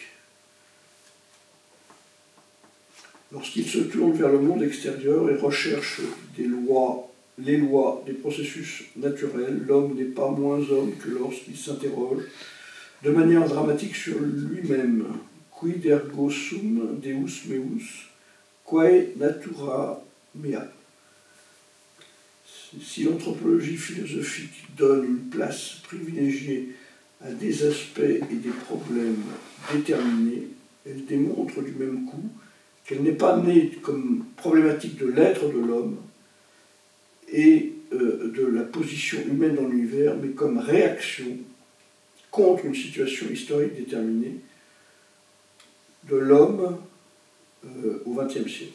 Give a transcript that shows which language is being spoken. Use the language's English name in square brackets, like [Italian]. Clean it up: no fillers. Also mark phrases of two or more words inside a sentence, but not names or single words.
[French] Lorsqu'il se tourne vers le monde extérieur et recherche les lois des processus naturels, l'homme n'est pas moins homme que lorsqu'il s'interroge de manière dramatique sur lui-même. [Latin] Quid ergo sum Deus meus, quae natura mea. [French] Si l'anthropologie philosophique donne une place privilégiée à des aspects et des problèmes déterminés, elle démontre du même coup qu'elle n'est pas née comme problématique de l'être de l'homme et de la position humaine dans l'univers, mais comme réaction contre une situation historique déterminée de l'homme au XXe siècle.